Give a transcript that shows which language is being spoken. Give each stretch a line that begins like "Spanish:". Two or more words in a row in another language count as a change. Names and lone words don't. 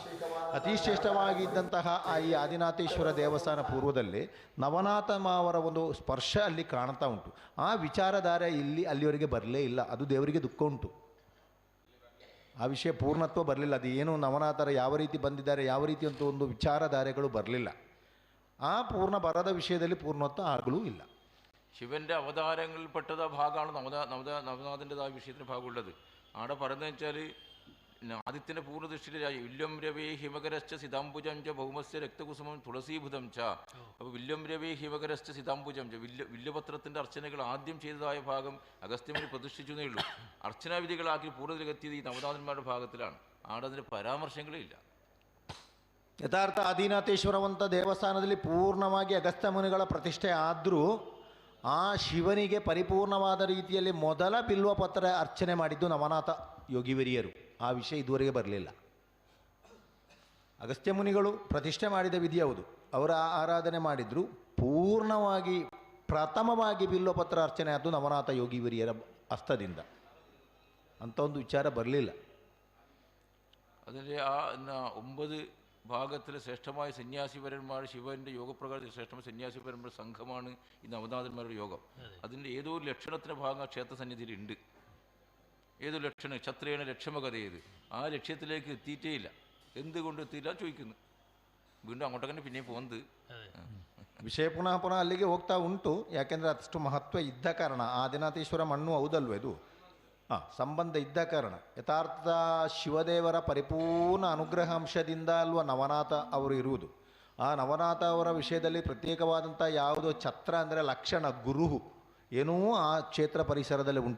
Kannada: ಅತಿ ಶ್ರೇಷ್ಠವಾಗಿದ್ದಂತಹ ಈ ಆದಿನಾಥೇಶ್ವರ ದೇವಸ್ಥಾನ ಪೂರ್ವದಲ್ಲಿ ನವನಾಥ ಅವರ ಒಂದು ಸ್ಪರ್ಶ ಅಲ್ಲಿ ಕಾಣ್ತಾ ಉಂಟು. ಆ ವಿಚಾರಧಾರೆ ಇಲ್ಲಿ ಅಲ್ಲಿವರೆಗೆ ಬರಲೇ ಇಲ್ಲ. ಅದು ದೇವರಿಗೆ ದುಃಖ ಉಂಟು. ಆ ವಿಷಯ ಪೂರ್ಣತ್ವ ಬರಲಿಲ್ಲ. ಅದು ಏನು ನವನಾಥರ ಯಾವ ರೀತಿ ಬಂದಿದ್ದಾರೆ, ಯಾವ ರೀತಿ ಅಂತ ಒಂದು ವಿಚಾರಧಾರೆಗಳು ಬರಲಿಲ್ಲ. ಆ ಪೂರ್ಣ ಬರದ ವಿಷಯದಲ್ಲಿ ಪೂರ್ಣತ್ವ ಆಗಲೂ ಇಲ್ಲ.
Malayalam: ശിവന്റെ അവതാരങ്ങളിൽപ്പെട്ടത് ആ ഭാഗമാണ് നവനാഥൻ്റെതായ വിഷയത്തിന് ഭാഗമുള്ളത്. അവിടെ പറയുന്നത് വെച്ചാൽ ആദിത്യൻ്റെ പൂർണ്ണദൃഷ്ടിയിലായി
Sanskrit: വില്യം രവേ ഹിമകരശ്ച സിതാംബുജം ച ഭൗമസ്യ രക്തകുസുമം തുളസീഭുതം ച.
Malayalam: അപ്പോൾ
Sanskrit: വില്യം രവേ ഹിമകരശ്ച സിതാംബുജം ച
Malayalam: വില്യപത്രത്തിൻ്റെ അർച്ചനകൾ ആദ്യം ചെയ്തതായ ഭാഗം അഗസ്ത്യമുനി പ്രതിഷ്ഠിച്ചു എന്നേ ഉള്ളൂ. അർച്ചനാവിധികളാക്കി പൂർണ്ണതയിലെത്തിയത് ഈ നവനാഥന്മാരുടെ ഭാഗത്തിലാണ്. അവിടെ അതിൻ്റെ പരാമർശങ്ങളേ ഇല്ല.
Kannada: ಯಥಾರ್ಥ ಆದಿನಾಥೇಶ್ವರವಂತ ದೇವಸ್ಥಾನದಲ್ಲಿ ಪೂರ್ಣವಾಗಿ ಅಗಸ್ತ್ಯ ಮುನಿಗಳ ಪ್ರತಿಷ್ಠೆ ಆದರೂ ಆ ಶಿವನಿಗೆ ಪರಿಪೂರ್ಣವಾದ ರೀತಿಯಲ್ಲಿ ಮೊದಲ ಬಿಲ್ವಪತ್ರ ಅರ್ಚನೆ ಮಾಡಿದ್ದು ನವನಾಥ ಯೋಗಿವರಿಯರು. ಆ ವಿಷಯ ಇದುವರೆಗೆ ಬರಲಿಲ್ಲ. ಅಗಸ್ತ್ಯ ಮುನಿಗಳು ಪ್ರತಿಷ್ಠೆ ಮಾಡಿದ ವಿಧಿ ಹೌದು, ಅವರ ಆರಾಧನೆ ಮಾಡಿದ್ರು. ಪೂರ್ಣವಾಗಿ ಪ್ರಥಮವಾಗಿ ಬಿಲ್ವಪತ್ರ ಅರ್ಚನೆ ಆದ್ದು ನವನಾಥ ಯೋಗಿವರಿಯರ ಹಸ್ತದಿಂದ. ಅಂಥ ಒಂದು ವಿಚಾರ ಬರಲಿಲ್ಲ.
Malayalam: അതിൻ്റെ ആ 9 ഭാഗത്തിലെ ശ്രേഷ്ഠമായ സന്യാസിപരന്മാർ, ശിവൻ്റെ യോഗപ്രകാരത്തിൽ ശ്രേഷ്ഠമായ സന്യാസിപരന്മാരുടെ സംഘമാണ് ഈ നവനാഥന്മാരുടെ യോഗം. അതിൻ്റെ ഏതോ ഒരു ലക്ഷണത്തിൻ്റെ ഭാഗം ആ ക്ഷേത്രസന്നിധിയിലുണ്ട്. ഏതോ ലക്ഷണം ക്ഷത്രിയനെ ലക്ഷ്യമകത ചെയ്ത് ആ ലക്ഷ്യത്തിലേക്ക് എത്തിയിട്ടേ ഇല്ല. എന്തുകൊണ്ട് എത്തിയില്ല ചോദിക്കുന്നു. വീണ്ടും അങ്ങോട്ടൊക്കെ പിന്നെയും പോകുന്നത്
Kannada: ವಿಷಯ ಪುನಃ ಪುನಃ ಅಲ್ಲಿಗೆ ಹೋಗ್ತಾ ಉಂಟು. ಯಾಕೆಂದರೆ ಅಷ್ಟು ಮಹತ್ವ ಇದ್ದ ಕಾರಣ. ಆದಿನಾಥೇಶ್ವರ ಮಣ್ಣು ಹೌದಲ್ವ ಇದು? ಸಂಬಂಧ ಇದ್ದ ಕಾರಣ ಯಥಾರ್ಥ ಶಿವದೇವರ ಪರಿಪೂರ್ಣ ಅನುಗ್ರಹಾಂಶದಿಂದ ಅಲ್ವ ನವನಾಥ ಅವರು ಇರುವುದು. ಆ ನವನಾಥ ಅವರ ವಿಷಯದಲ್ಲಿ ಪ್ರತ್ಯೇಕವಾದಂಥ ಯಾವುದೋ ಛತ್ರ ಅಂದರೆ ಲಕ್ಷಣ ಗುರು ಏನೂ ಆ ಕ್ಷೇತ್ರ ಪರಿಸರದಲ್ಲಿ ಉಂಟು.